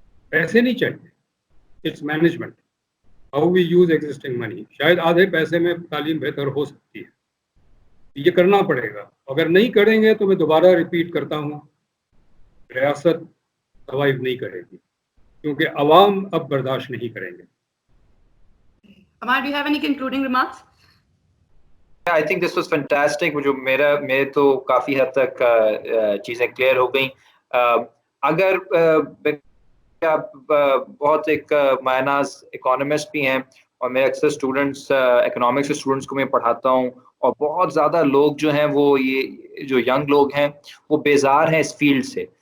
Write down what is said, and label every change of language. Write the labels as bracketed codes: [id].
[en] پیسے نہیں چاہیے، it's management, how we use existing money. [ur] شاید آدھے پیسے میں تعلیم بہتر ہو سکتی ہے. یہ کرنا پڑے گا. اگر نہیں کریں گے تو میں دوبارہ ریپیٹ کرتا ہوں، ریاست سروائیو نہیں کرے گی، کیونکہ عوام اب برداشت نہیں کریں گے. [en] Amar, do you have any concluding remarks? I think this was fantastic. [ur] جو میرے تو کافی حد تک چیزیں کلیئر ہو گئیں. اگر بہت ایک مایناز اکانومسٹ بھی ہیں، اور میں اکثر اسٹوڈنٹس، اکنامکس کے اسٹوڈنٹس کو میں پڑھاتا ہوں، اور بہت زیادہ لوگ جو ہیں، وہ یہ جو ینگ لوگ ہیں وہ بیزار ہیں اس فیلڈ سے.